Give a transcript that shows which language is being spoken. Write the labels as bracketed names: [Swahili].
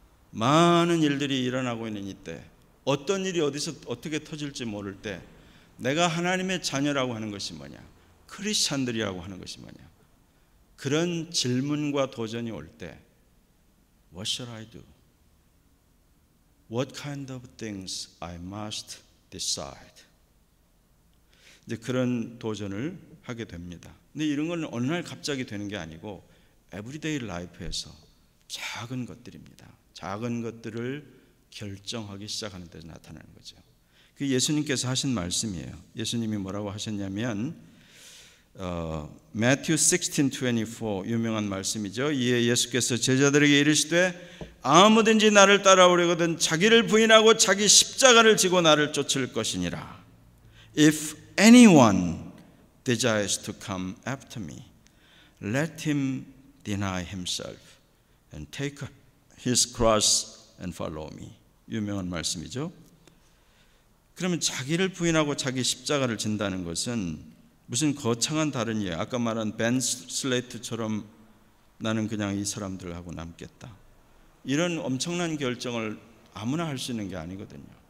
[Korean] 많은 일들이 일어나고 있는 이때, 어떤 일이 어디서 어떻게 터질지 모를 때 내가 하나님의 자녀라고 하는 것이 뭐냐, 크리스찬들이라고 하는 것이 뭐냐, 그런 질문과 도전이 올 때 [English] What shall I do? What kind of things I must decide? [Korean] 이제 그런 도전을 하게 됩니다. 근데 이런 건 어느 날 갑자기 되는 게 아니고 에브리데이 라이프에서 작은 것들입니다. 작은 것들을 결정하기 시작하는 데 나타나는 거죠. 그 예수님께서 하신 말씀이에요. 예수님이 뭐라고 하셨냐면 Matthew 16:24 유명한 말씀이죠. 이에 예수께서 제자들에게 이르시되 아무든지 나를 따라오려거든 자기를 부인하고 자기 십자가를 지고 나를 쫓을 것이니라. [English] If anyone desires to come after me, let him deny himself and take his cross and follow me. [Korean] 유명한 말씀이죠. 그러면 자기를 부인하고 자기 십자가를 진다는 것은 무슨 거창한 다른 이야기, 아까 말한 벤 슬레이트처럼 나는 그냥 이 사람들하고 남겠다, 이런 엄청난 결정을 아무나 할 수 있는 게 아니거든요.